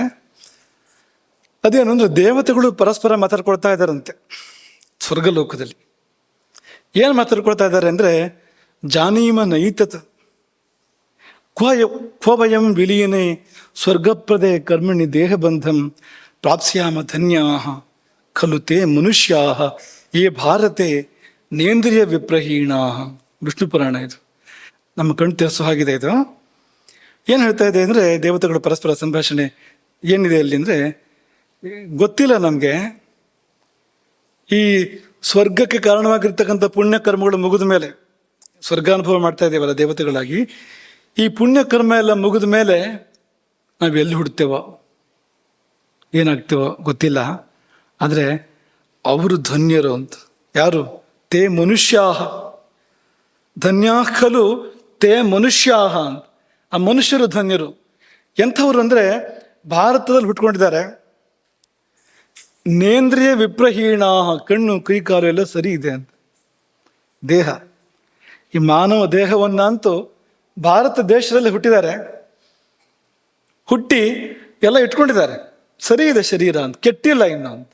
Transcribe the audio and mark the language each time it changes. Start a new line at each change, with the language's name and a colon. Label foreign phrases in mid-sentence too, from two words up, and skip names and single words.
Kannada: ಅದೇನು ಅಂದರೆ ದೇವತೆಗಳು ಪರಸ್ಪರ ಮಾತಾಡ್ಕೊಳ್ತಾ ಇದ್ದಾರಂತೆ ಸ್ವರ್ಗಲೋಕದಲ್ಲಿ. ಏನು ಮಾತಾಡ್ಕೊಳ್ತಾ ಇದ್ದಾರೆ ಅಂದರೆ,
Sanskrit: ಜಾನೀಮ ನೈತತ್ ಕ್ವ ವಯಂ ವಿಲೀನೆ ಸ್ವರ್ಗಪ್ರದೇ ಕರ್ಮಣಿ ದೇಹಬಂಧಂ ಪ್ರಾಪ್ಸ್ಯಾಮ ಧನ್ಯಾ ಖಲು ತೇ ಮನುಷ್ಯಾ ಯೇ ಭಾರತೆ ನೇಂದ್ರಿಯ ವಿಪ್ರಹೀಣಾ.
Kannada: ವಿಷ್ಣು ಪುರಾಣ ಇದು. ನಮ್ಮ ಕಣ್ಣು ತೆರೆಸೋ ಹಾಗಿದೆ ಇದು. ಏನು ಹೇಳ್ತಾ ಇದೆ ಅಂದರೆ, ದೇವತೆಗಳು ಪರಸ್ಪರ ಸಂಭಾಷಣೆ ಏನಿದೆ ಅಲ್ಲಿ ಅಂದರೆ, ಗೊತ್ತಿಲ್ಲ ನಮಗೆ ಈ ಸ್ವರ್ಗಕ್ಕೆ ಕಾರಣವಾಗಿರ್ತಕ್ಕಂಥ ಪುಣ್ಯ ಕರ್ಮಗಳು ಮುಗಿದ ಮೇಲೆ, ಸ್ವರ್ಗಾನುಭವ ಮಾಡ್ತಾ ಇದ್ದೇವಲ್ಲ ದೇವತೆಗಳಾಗಿ, ಈ ಪುಣ್ಯ ಕರ್ಮ ಎಲ್ಲ ಮುಗಿದ ಮೇಲೆ ನಾವು ಎಲ್ಲಿ ಹುಡ್ತೇವೋ ಏನಾಗ್ತೇವೋ ಗೊತ್ತಿಲ್ಲ. ಆದರೆ ಅವರು ಧನ್ಯರು ಅಂತ. ಯಾರು?
Sanskrit: ತೇ ಮನುಷ್ಯಾಹ ಧನ್ಯಾ ಖಲು ತೇ ಮನುಷ್ಯಾಹ.
Kannada: ಆ ಮನುಷ್ಯರು ಧನ್ಯರು. ಎಂಥವ್ರು ಅಂದರೆ ಭಾರತದಲ್ಲಿ ಹುಟ್ಕೊಂಡಿದ್ದಾರೆ,
Sanskrit: ನೇಂದ್ರಿಯ ವಿಪ್ರಹೀಣಾ,
Kannada: ಕಣ್ಣು ಕೈ ಕಾಲು ಎಲ್ಲ ಸರಿ ಇದೆ ಅಂತ. ದೇಹ, ಈ ಮಾನವ ದೇಹವನ್ನಂತೂ ಭಾರತ ದೇಶದಲ್ಲಿ ಹುಟ್ಟಿದ್ದಾರೆ, ಹುಟ್ಟಿ ಎಲ್ಲ ಇಟ್ಕೊಂಡಿದ್ದಾರೆ, ಸರಿ ಇದೆ ಶರೀರ ಅಂತ, ಕೆಟ್ಟಿಲ್ಲ ಇನ್ನು ಅಂತ.